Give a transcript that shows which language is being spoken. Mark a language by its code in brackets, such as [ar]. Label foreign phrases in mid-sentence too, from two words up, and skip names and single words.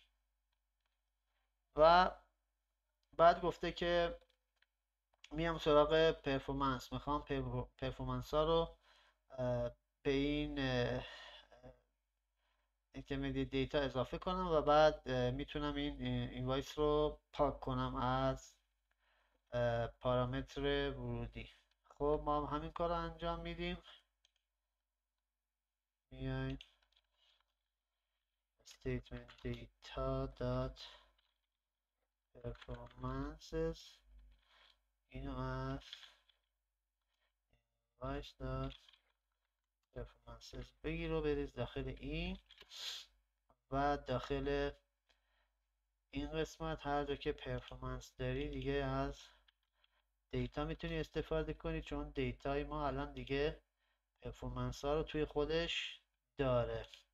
[fa] و بعد گفته که میام سراغ پرفورمنس، میخوام پرفورمنس ها رو به این [en] intermediate data [fa] اضافه کنم و بعد میتونم این اینوایس رو پاک کنم از پارامتر ورودی. خب ما هم همین کار رو انجام میدیم. میایم [en] statement data dot performances [fa] اینو از [en] invoice dot performances [fa] بگیر و بریز داخل این و داخل این قسمت هر جا که پرفورمنس داری دیگه از دیتا میتونی استفاده کنی، چون دیتای ما الان دیگه پرفورمنس ها رو توی خودش داره.